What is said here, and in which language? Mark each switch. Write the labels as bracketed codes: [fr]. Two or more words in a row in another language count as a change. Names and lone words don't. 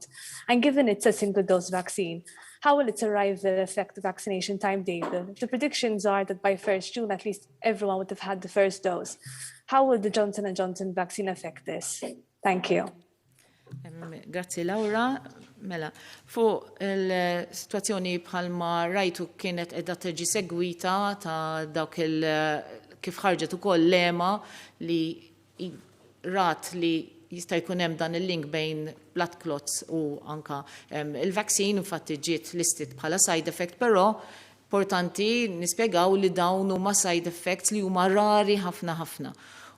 [en] And given it's a single-dose vaccine, how will its arrival affect the vaccination timetable? The predictions are that by 1st June, at least everyone would have had the first dose. How will the Johnson & Johnson vaccine affect this? Thank you. [it] Grazie Laura. [mt] Mela, fuq il-situazzjoni bħalma rajtu kienet edha terġi segwita ta' dawk kif ħarġet ukoll lema li rat li jista' jkun hemm dan il-link bejn [en] blood clots [mt] u anka il-vaccine, infatti ġiet listed bħala [en] side effect, [mt] però importanti nispjegaw li dawn huma [en] side effects [mt] li huma rari ħafna ħafna.